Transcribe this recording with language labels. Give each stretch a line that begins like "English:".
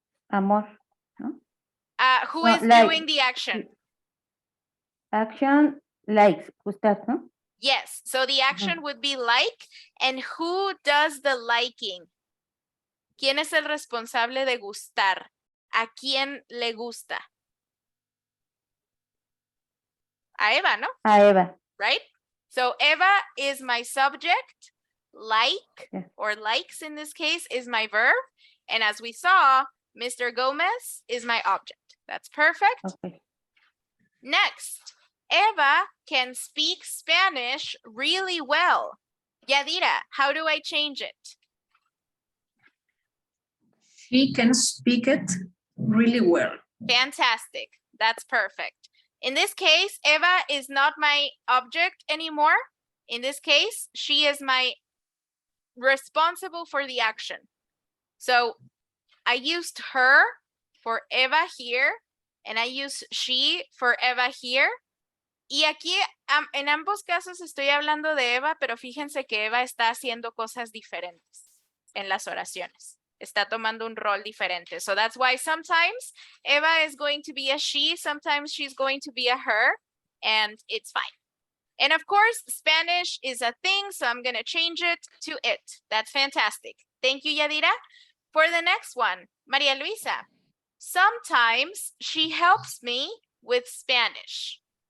Spanish: Amor. ¿No?
English: Who No, is like. doing the action? Action likes.
Spanish: Gustar, ¿no?
English: Yes, so the action would be like, and who does the liking?
Spanish: ¿Quién es el responsable de gustar? ¿A quién le gusta? A Eva, ¿no? A Eva.
English: Right? So Eva is my subject, like, Yeah. or likes in this case, is my verb. And as we saw, Mr. Gomez is my object. That's perfect. Okay. Next, Eva can speak Spanish really well. Yadira, how do I change it? She can speak it really well. Fantastic. That's perfect. In this case, Eva is not my object anymore. In this case, she is my responsible for the action. So I used her for Eva here, and I use she for Eva here.
Spanish: Y aquí, en ambos casos estoy hablando de Eva, pero fíjense que Eva está haciendo cosas diferentes en las oraciones. Está tomando un rol diferente.
English: So that's why sometimes Eva is going to be a she, sometimes she's going to be a her, and it's fine. And of course, Spanish is a thing, so I'm going to change it to it. That's fantastic. Thank you, Yadira. For the next one, Maria Luisa. Sometimes she helps me with Spanish.